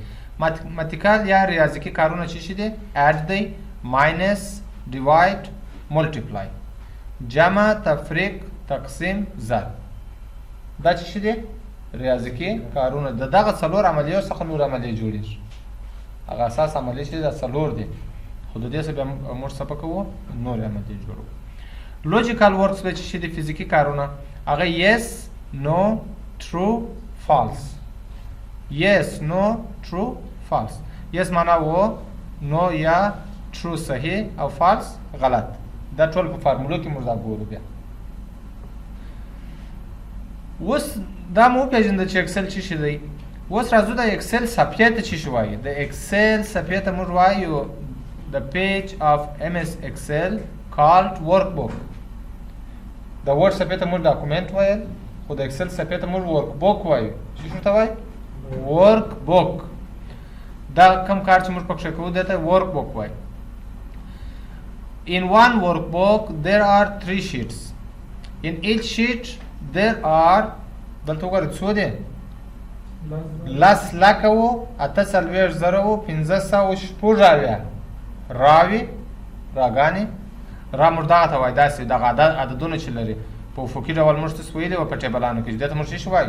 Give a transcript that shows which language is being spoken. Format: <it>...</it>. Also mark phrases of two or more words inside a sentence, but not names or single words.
<ps>ماتماتیکال یا ریاضیکي کارونه چې شي دی، اډ دی،</ps> <en>minus, divide, multiply,</en> <ps>جمع، تفریق، تقسیم، ضرب. دا چې شي دی ریاضیکي کارونه. د دغه څلور عملیو څخه نور عملیې جوړېږي. هغه اساس عملیې چې دی دا څلور دی، خو د دې څخه بیا موږ څه کوو، نورې عملیې جوړوو.</ps> <en>logical works</en> <ps>به چې شي دی فزیکي کارونه، هغه</ps> <en>yes, no, true, false. yes, no, true, false.</en> <ps>yes معنا و، نو یا true صحیح او false غلط. دا ټول په فارمولو کې موږ دا ګورو. بیا اوس دا مو پېژنده چې اکسل څه شي دی. اوس راځو د اکسل صفحې ته څه شي وایي. د اکسل صفحې ته موږ وایو</ps> <en>the page of MS Excel called workbook.</en> <ps>د ورډ صفحې ته موږ ډاکومنټ وایل، خو د اکسل صفحې ته موږ ورک بوک وایو. څه ته وایي؟ ورک بوک. دا کوم کار چې موږ پکې کوو دی ته ورک بوک وایي.</ps> <en>In one workbook there are 3 sheets. In each sheet there are</en> <ps>دلته وګورئ څو دی؟ 10,08,500 راوي راګانې. را موږ دغه ته وایي، داسې دغه عددونه چې لري په افقي ډول موږ ته ویلي وو په ټیبلانو کې، دې ته موږ څه وایي؟</ps>